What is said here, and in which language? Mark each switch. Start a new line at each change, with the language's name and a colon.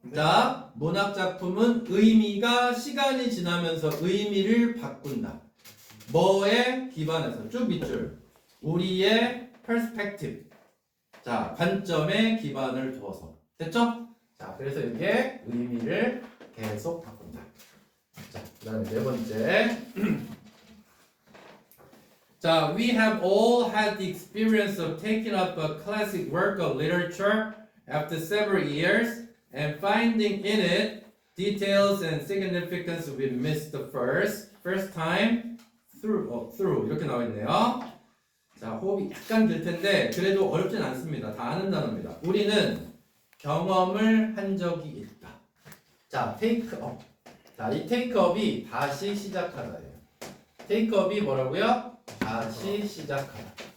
Korean: 자, 문학 작품은 의미가 시간이 지나면서 의미를 바꾼다. 뭐에 기반해서 쭉 밑줄. 우리의 perspective. 자, 관점에 기반을 두어서. 됐죠? 자, 그래서 이게 의미를 계속 바꾼다. 자, 그 다음에 네 번째.
English: 자, we have all had the experience of taking up a classic work of literature after several years and finding in it details and significance we missed the first time through 이렇게 나와 있네요.
Korean: 자, 호흡이 약간 길 텐데 그래도 어렵진 않습니다. 다 아는 단어입니다. 우리는 경험을 한 적이 있다.
English: 자, take up.
Korean: 자, 이 take up이 다시 시작하다예요. take up이 뭐라고요? 다시 시작하다.